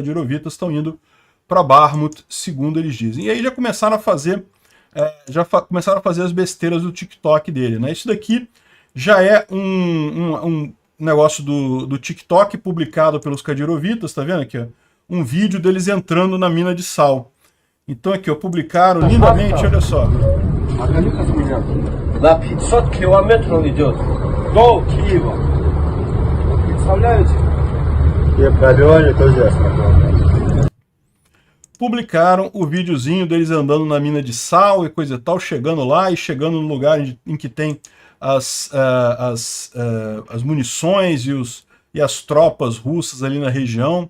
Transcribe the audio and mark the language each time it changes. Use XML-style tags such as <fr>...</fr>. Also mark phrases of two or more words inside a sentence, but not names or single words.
<pt>Os Kadirovitas estão indo para Bakhmut, segundo eles dizem. E aí já começaram a fazer já começaram a fazer as besteiras do TikTok dele, né? Isso daqui já é um negócio do TikTok publicado pelos Kadirovitas, tá vendo aqui, ó? Um vídeo deles entrando na mina de sal. Então aqui, ó, publicaram lindamente, olha só.</pt> <ru>На 500 километров идет до Киева. Представляете?</ru> <pt>Publicaram o videozinho deles andando na mina de sal e coisa e tal, chegando lá e chegando no lugar em que tem as munições e as tropas russas ali na região.</pt>